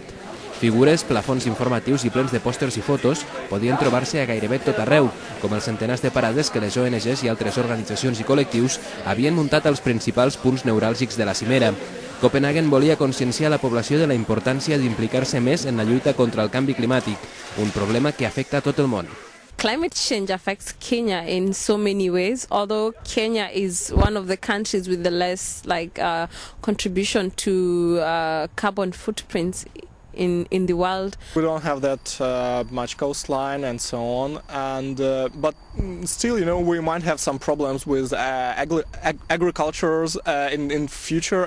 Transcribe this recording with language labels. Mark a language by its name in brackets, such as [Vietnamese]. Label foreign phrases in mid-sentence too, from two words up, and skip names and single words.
[Catalan] Figures, plafons informatius i plens de pòsters i fotos podien trobar-se a gairebé tot arreu, com els centenars de parades que les ONGs i altres organitzacions i col·lectius havien muntat als principals punts neuràlgics de la cimera. Copenhagen volia conscienciar la població de la importància d'implicar-se més en la lluita contra el canvi climàtic, un problema que afecta a tot el món. [English] Climate change affects Kenya in so many ways, although Kenya is one of the countries with the less contribution to carbon footprints in the world. We don't have that much coastline and so on, and but still, you know, we might have some problems with agricultures in future.